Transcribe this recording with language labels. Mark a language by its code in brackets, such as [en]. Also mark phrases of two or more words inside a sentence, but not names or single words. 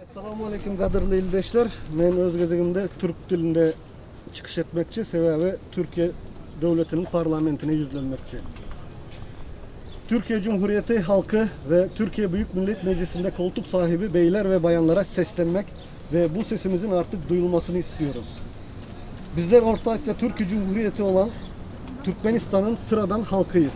[tk] Assalamu alaikum qadrli ildeşler. Men öz gezegimde Türk dilinde çıkış etmekçi, sebebi Türkiye devletinin parlamentine yüzlenmekçi. [tr] Türkiye Cumhuriyeti halkı ve Türkiye Büyük Millet Meclisi'nde koltuk sahibi beyler ve bayanlara seslenmek ve bu sesimizin artık duyulmasını istiyoruz. Bizler Orta Asya Türkiye Cumhuriyeti olan Türkmenistan'ın sıradan halkıyız.